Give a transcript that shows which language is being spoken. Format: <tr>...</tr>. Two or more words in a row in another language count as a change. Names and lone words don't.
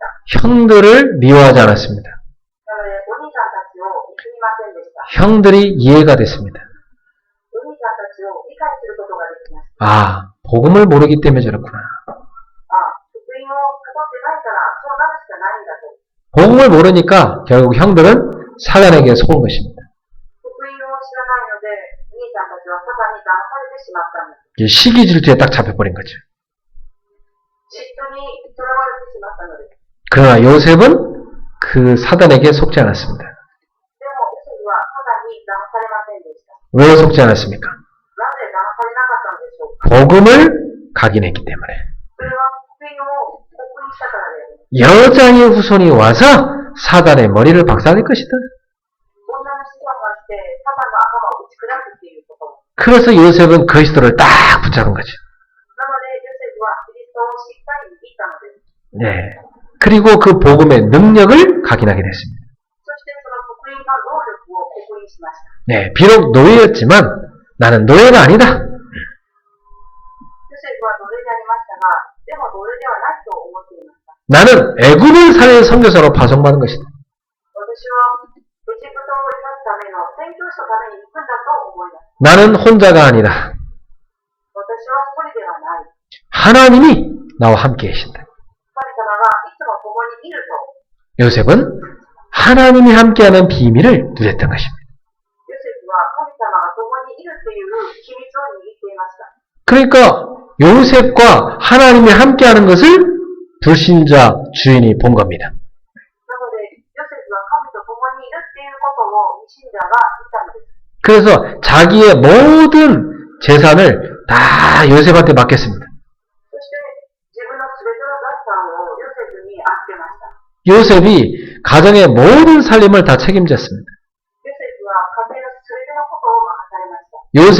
<ko>형들을 미워하지 않았습니다.</ko> <ja>なので、お兄さんたちを憎みませんでした。</ja> <ko>형들이 이해가 됐습니다.</ko> <ja>お兄さんたちを理解することができました。</ja> <ko>아, 복음을 모르기 때문에 저렇구나.</ko> <ja>福音を語ってないから、そうなるしかないんだと。</ja> <ko>복음을 모르니까 결국 형들은 사단에게 속은 것입니다.</ko> <ja>福音を知らないので、お兄さんたちはサタンに騙されてしまったんです。</ja> <ko>이 시기 질투에 딱 잡혀버린 거죠.</ko> <ja>嫉妬にとらわれてしまったのです。</ja> <ko>그러나 요셉은 그 사단에게 속지 않았습니다.</ko> <ja>でも、ヨセフはサタンに騙されませんでした。</ja> <ko>왜 속지 않았습니까?</ko> <ja>なぜ騙されなかったのでしょうか。</ja> <ko>복음을 각인했기 때문에.</ko> <ja>それは福音を告認したからです。</ja> <ko>여자의 후손이 와서 사단의 머리를 박살낼 것이다.</ko> <ja>女の子孫が来て、サタンの頭を打ち砕くっていうこと。</ja> <ko>그래서 요셉은 그리스도를 딱 붙잡은 거죠.</ko> <ja>なので、ヨセフはキリストをしっかり握ったのです。</ja> <ko>네. 그리고 그 복음의 능력을 각인하게 됐습니다.</ko> <ja>そしてその福音の能力を告認しました。</ja> <ko>네. 비록 노예였지만 나는 노예가 아니다.</ko> <ja>ヨセフは奴隷でありましたが、でも奴隷ではないと思っていました。</ja> <ko>나는 애굽을 살릴 선교사로 파송받은 것이다.</ko> <ja>私はエジプトを生かすための宣教師のために行くんだと思います。</ja> <ko>나는 혼자가 아니다.</ko> <ja>私は一人ではない。</ja> <ko>하나님이 나와 함께 계신다.</ko> <ja>神様がいつも共にいると。</ja> <ko>요셉은 하나님이 함께하는 비밀을 누렸던 것입니다.</ko> <ja>ヨセフは神様が共にいるという秘密を握っていました。</ja> <ko>그러니까 요셉과 하나님이 함께하는 것을 불신자 주인이 본 겁니다.</ko> <ja>なので、ヨセフは神と共にいるっていうことを信者が見たのです。</ja> <ko>그래서 자기의 모든 재산을 다 요셉한테 맡겼습니다.</ko> <ja>そして、自分の全ての財産をヨセフに預けました。</ja> <ko>요셉이 가정의 모든 살림을 다 책임졌습니다.</ko> <ja>ヨセフは家庭の全てのことを任されました。</ja>